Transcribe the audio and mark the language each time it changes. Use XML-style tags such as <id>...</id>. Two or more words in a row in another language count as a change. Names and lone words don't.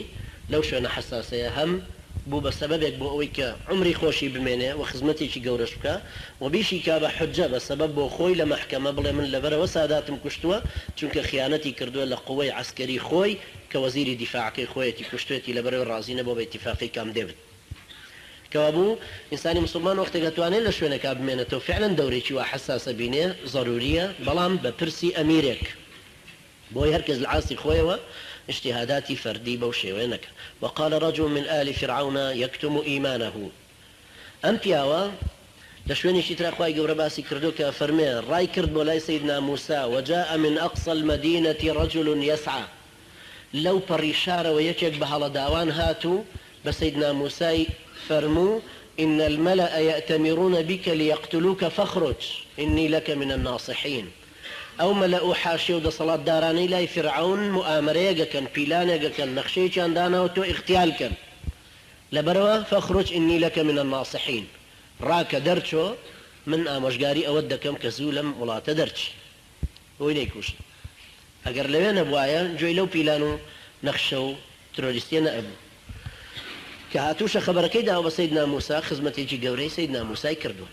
<ckb>لەو شوێنە حساسەیە هەم بوو بە سەبەبێک بۆ ئەوەی کە عمری خۆشی بمێنێ و خزمەتێکی گەورەش بکە و بیشی کا بە حجە، بە سەبەب بۆ خۆی لە مەحکەمە بڵێ من لەبەرەوە ساداتم کوشتووە، چونکە خیانەتی کردووە لە قووەی عەسکەری خۆی کە وەزیری دیفاعەکەی خۆیەتی کوشتوێتی، لەبەرەوەی ڕازی نەبوو بە ئیتیفاقی کام دێوید. کەوا بوو ئینسانی مسلمان وەختێک دەتوانێت لە شوێنێکا بمێنێتەوە فعلا دەورێکی وا حساسە بینێ ضروریە، بەڵام بە پرسی ئەمیرێک، بۆی هەرکەس لە عاسی خۆیەوە اجتهاداتی فردی بەو شێوەیە نەکە.</ckb> <ar>وقال رجل من آل فرعون يكتم إيمانه.</ar> <ckb>ئەم پیاوە لە شوێنێکی ترا خوای گەورە باسی کردو کە فەرمێ ڕای کرد بۆ لای سەیدنا موسى</ckb> <ar>وجاء من أقصى المدينة رجل يسعى.</ar> <ckb>لەو پەڕی شارەوە یەکێک بە هەڵەداوان هاتوو بە سەیدنا موسای فەرموو</ckb> <ar>إن الملأ يأتمرون بك ليقتلوك فاخرج إني لك من الناصحين.</ar> <ckb>ئەو مەلە و حاشیە و دەسەڵات دارانەی لای فرعون مؤامرەیەکەکەن، پیلانێکەکەن، نەخشەیەکیان دانەوە تۆ اختیالکەن، لەبەرەوە</ckb> <ar>فەخرج إني لك من الناصحين،</ar> <ckb>ڕاکە دەرچۆ من ئامۆژگاری ئەوەت دەکەم کە زوو لەم وڵاتە دەرچی، بۆی نەیکوشت. ئەگەر لەوێ نەبوایە گوێی لەو پیلان و نەخشە و ترۆریستیە نەئەبوو. کە هاتووشە خەبەرەکەی داوە بە سەیدنا موسى، خزمەتێکی گەورەی سەیدنا موسای کردووە.</ckb>